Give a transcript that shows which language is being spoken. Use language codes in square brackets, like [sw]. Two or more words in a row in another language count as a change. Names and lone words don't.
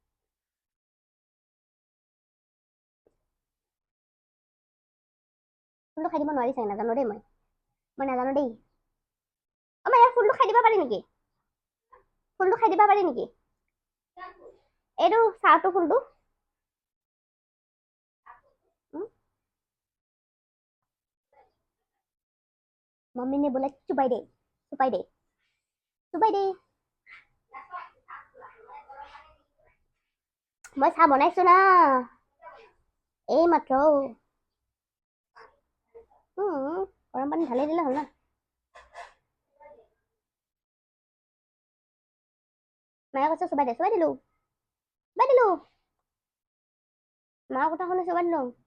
[as] ফুলটো খাই দিব নোৱাৰি চাগে, নাজানো দেই মই নাজানো দেই. আমাৰ ইয়াৰ ফুলটো খাই দিব পাৰি নেকি? ফুলটো খাই দিব পাৰি নেকি? এইটো চাহটো ফুলটো [hi] मम्मी ने बोला [as] চুবাই দে চুবাই দে চুবাই দে. মই চাহ বনাইছো না এই মাত্ৰ. গৰম পানী ঢালি দিলে হ'ল না. মায়ে কৈছে চুবাই দে, চুবাই দিলো মাৰ কথা শুনি চুবাই দিলো.